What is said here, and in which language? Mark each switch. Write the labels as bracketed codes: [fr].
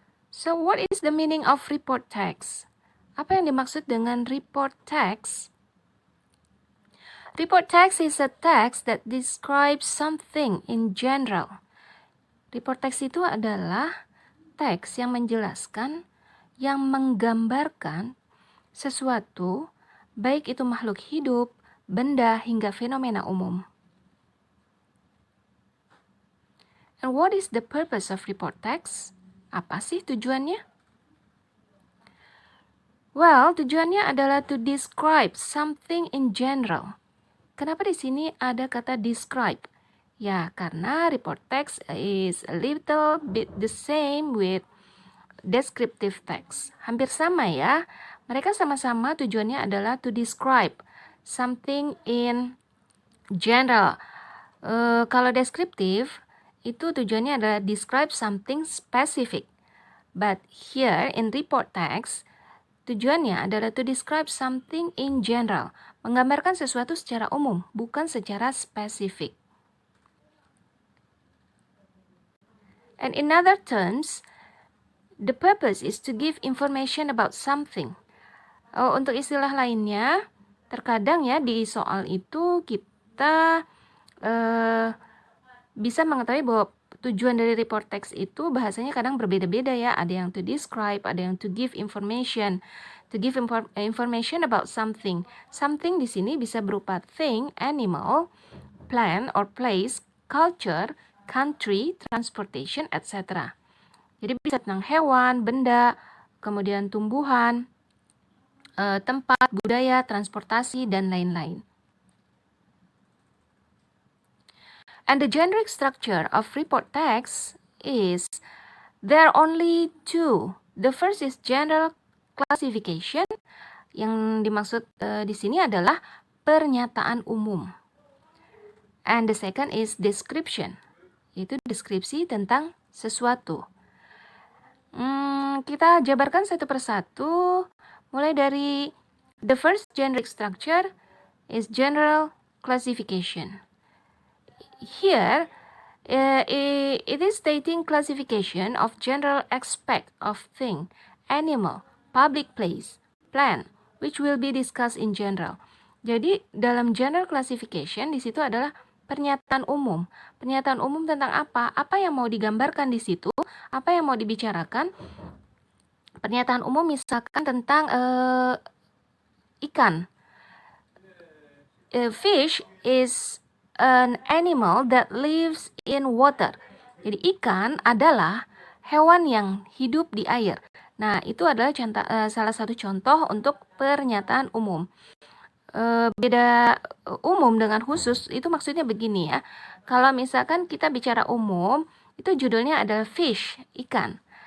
[en] So, what is the meaning of report text? Apa yang dimaksud dengan report text? Report text is a text that describes something in general. [id] Report text itu adalah teks yang menjelaskan, yang menggambarkan sesuatu, baik itu makhluk hidup, benda, hingga fenomena umum. [en] And what is the purpose of report text? [id] Apa sih tujuannya? [en] Well, tujuannya adalah to describe something in general. [id] Kenapa di sini ada kata describe? [en] Ya, karena report text is a little bit the same with descriptive text. [id] Hampir sama ya. [en] Mereka sama-sama tujuannya adalah to describe something in general. [id] Kalau deskriptif itu tujuannya adalah describe something specific. [en] But here in report text, tujuannya adalah to describe something in general, menggambarkan sesuatu secara umum, bukan secara spesifik. And in other terms, the purpose is to give information about something. [id] Untuk istilah lainnya, terkadang ya di soal itu kita bisa mengetahui bahwa tujuan dari report text itu bahasanya kadang berbeda-beda ya. [en] Ada yang to describe, ada yang to give information. To give information about something. Something di sini bisa berupa thing, animal, plant or place, culture, country, transportation, etc. [id] Jadi bisa tentang hewan, benda, kemudian tumbuhan, tempat, budaya, transportasi, dan lain-lain. [en] And the generic structure of report text is there are only two. The first is general classification. Yang dimaksud di sini adalah pernyataan umum. And the second is description. [id] Itu deskripsi tentang sesuatu. [en] Kita jabarkan satu persatu. Mulai dari the first generic structure is general classification. Here, it is stating classification of general aspect of thing, animal, public place, plant, which will be discussed in general. [id] Jadi dalam general classification di situ adalah pernyataan umum. Pernyataan umum tentang apa? Apa yang mau digambarkan di situ? Apa yang mau dibicarakan? Pernyataan umum misalkan tentang ikan. [en] Fish is an animal that lives in water. [id] Jadi ikan adalah hewan yang hidup di air. Nah, itu adalah salah satu contoh untuk pernyataan umum. Beda umum dengan khusus itu maksudnya begini ya. Kalau misalkan kita bicara umum, itu judulnya adalah fish, ikan.